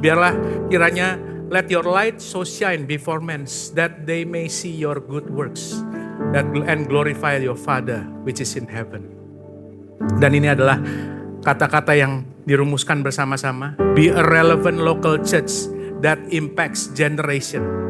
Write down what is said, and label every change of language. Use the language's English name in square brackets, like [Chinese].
[Indonesian] Biarlah kiranya [English] let your light so shine before men, that they may see your good works and glorify your Father which is in heaven. [Indonesian] Dan ini adalah kata-kata yang dirumuskan bersama-sama. [English] Be a relevant local church that impacts generation.